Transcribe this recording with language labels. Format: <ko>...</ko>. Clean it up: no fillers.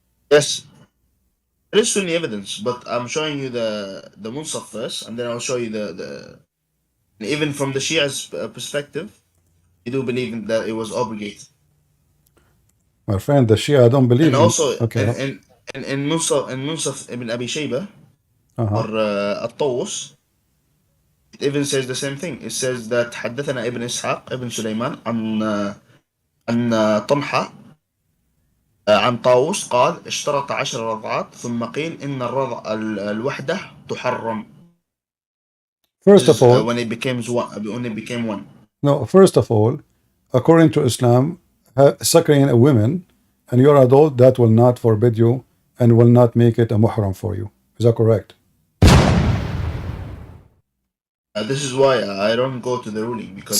<en>Yes. There is Sunni evidence, but I'm showing you the Munsaf first, and then I'll show you the even from the Shia's perspective, you do believe that it was obligated. My friend, the Shia don't believe. And also, okay. in Munsaf ibn Abi Shayba or At-Tawus, it even says the same thing. It says that</en> <ar>حدثنا ابن إسحاق ابن سليمان عن طمحة عن طاووس قال اشترط 10 رضعات ثم قيل إن الرضع الوحدة تحرم.</ar> <en>First of all, when it became one. No, first of all, according to Islam, suckling a woman and you're adult, that will not forbid you and will not make it a muhram for you. Is that correct? This is why I don't go to the ruling because</en>